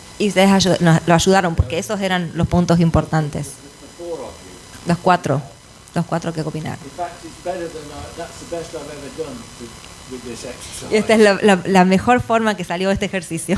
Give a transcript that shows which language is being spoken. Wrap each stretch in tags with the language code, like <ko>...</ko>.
<es>Y ustedes lo ayudaron porque esos eran los puntos importantes.</es> <en>The four of you.</en> <es>Los cuatro que opinaron.</es> <en>In fact, it's better than that's the best I've ever done with this exercise.</en> <es>Y esta es la mejor forma que salió este ejercicio.</es>